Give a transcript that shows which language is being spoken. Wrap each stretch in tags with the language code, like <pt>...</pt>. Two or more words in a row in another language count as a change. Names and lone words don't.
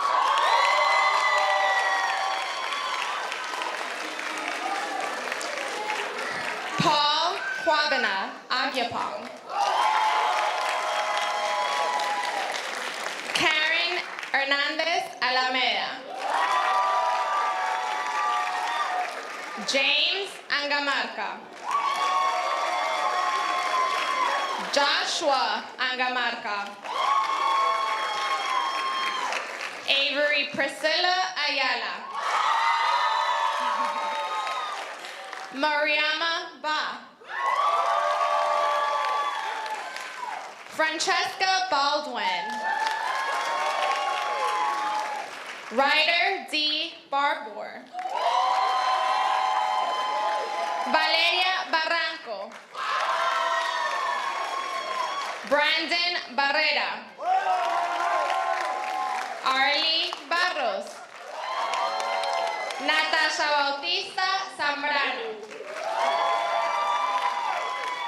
<en>Paul Kwabena Agyapong. Karen Hernandez Alameda. James Angamarca. Joshua Angamarca. Avery Priscilla Ayala. Mariama Ba. Francesca Baldwin. Ryder D. Barbour. Valeria Barranco. Brandon Barrera. Arlie Barros. Natasha Bautista Zambrano.</en>